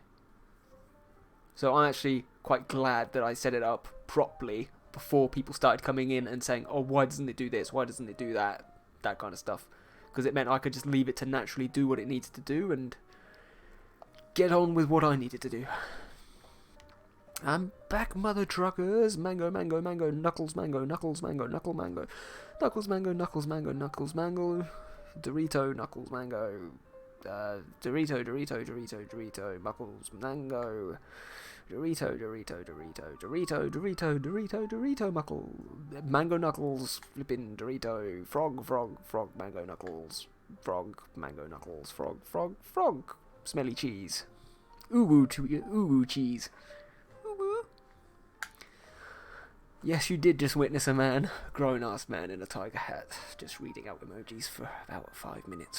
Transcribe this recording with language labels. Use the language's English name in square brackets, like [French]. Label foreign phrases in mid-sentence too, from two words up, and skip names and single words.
[English] So I'm actually quite glad that I set it up properly before people started coming in and saying, oh, why doesn't it do this, why doesn't it do that, that kind of stuff. Because it meant I could just leave it to naturally do what it needs to do and get on with what I needed to do. I'm back, mother truckers. Mango, mango, mango, knuckles, mango, knuckles, mango, knuckle, mango. Knuckles, mango, knuckles, mango, knuckles, mango. Dorito, knuckles, mango. Dorito, Dorito, Dorito, Dorito, knuckles, mango. Dorito, Dorito, Dorito, Dorito, Dorito, Dorito, Dorito, muckle. Mango knuckles, flippin' Dorito. Frog, frog, frog, mango knuckles. Frog, mango knuckles, frog, frog, frog. Smelly cheese. Ooh, cheese. Yes, you did just witness a man, grown-ass man in a tiger hat, just reading out emojis for about 5 minutes.